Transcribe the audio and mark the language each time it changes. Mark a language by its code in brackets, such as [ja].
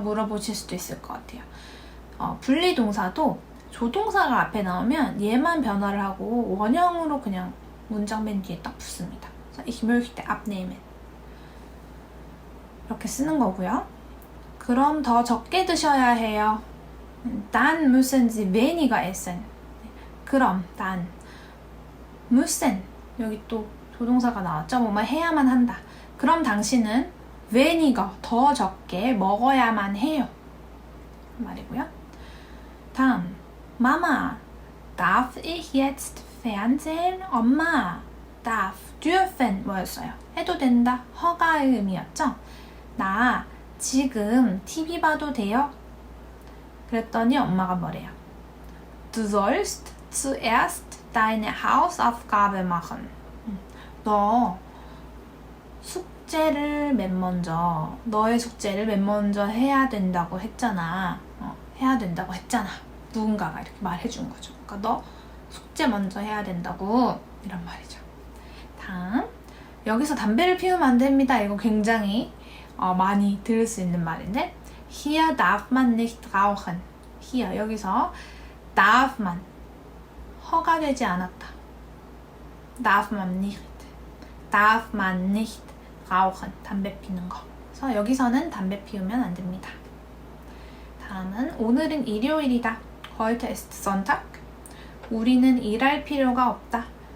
[ko] 물어보실 수도 있을 것 같아요. 분리동사도 조동사가 앞에 나오면 얘만 변화를 하고 원형으로 그냥 문장 맨 뒤에 딱 붙습니다. [de] Ich möchte abnehmen [ko] 이렇게 쓰는 거고요. 그럼 더 적게 드셔야 해요. [de] Dann müssen Sie weniger essen. [ko] 그럼 [de] dann müssen [ko] 여기 또 조동사가 나왔죠. 뭐뭐 해야만 한다. 그럼 당신은 weniger 더 적게 먹어야만 해요. 말이고요. [de] 다음 Mama, darf ich jetzt Fernsehen? [ko] 엄마, darf, dürfen 뭐였어요? 해도 된다, 허가의 의미였죠? 나 지금 TV 봐도 돼요? 그랬더니 엄마가 뭐래요? [de] Du sollst zuerst deine Hausaufgabe machen. [ko] 너 숙제를 맨 먼저, 너의 숙제를 맨 먼저 해야 된다고 했잖아. 해야 된다고 했잖아. 누군가가 이렇게 말해준 거죠. 그러니까 너 숙제 먼저 해야 된다고 이런 말이죠. 다음 여기서 담배를 피우면 안 됩니다. 이거 굉장히 많이 들을 수 있는 말인데 [de] Hier darf man nicht rauchen. [ko] Hier 여기서 [de] darf man [ko] 허가되지 않았다. [de] darf man nicht darf man nicht rauchen [ko] 담배 피는 거. 그래서 여기서는 담배 피우면 안 됩니다. 다음은 오늘은 일요일이다. [de] Heute ist Sonntag. [ko] 우리는 일할 필요가 없다.